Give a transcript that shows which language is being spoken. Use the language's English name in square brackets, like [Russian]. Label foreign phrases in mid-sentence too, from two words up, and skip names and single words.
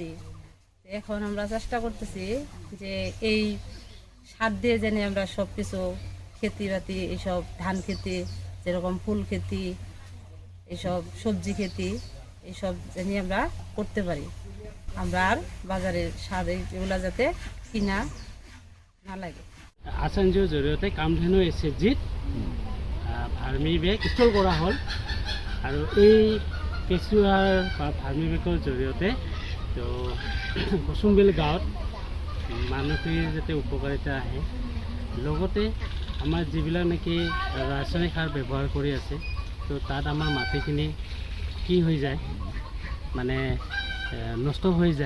[Bangla] এখন আমরা চেষ্টা করতেছি যে এই সার দিয়ে যেন আমরা সব কিছু খেতি বাতি, এইসব ধান খেতি, যেরকম ফুল খেতি, এইসব সবজি খেতি, এইসব যেন আমরা করতে পারি। আমরা আর বাজারের সার এগুলো যাতে কিনা না লাগে। [Assamese] আঁচনিটোৰ জৰিয়তে কামধেনু SFGত [English] vermi bag install [Assamese] কৰা হ'ল আৰু এই কেঁচুৱাৰ বা ভাৰ্মি বেগৰ জৰিয়তে তো কুসুমবিল গাঁৱত মানুহখিনিৰ যাতে উপকাৰিতা আহে, লগতে আমাৰ যিবিলাক নেকি ৰাসায়নিক সাৰ ব্যৱহাৰ কৰি আছে, তো তাত আমাৰ মাটিখিনি কি হৈ যায়, মানে নষ্ট হৈ যায়।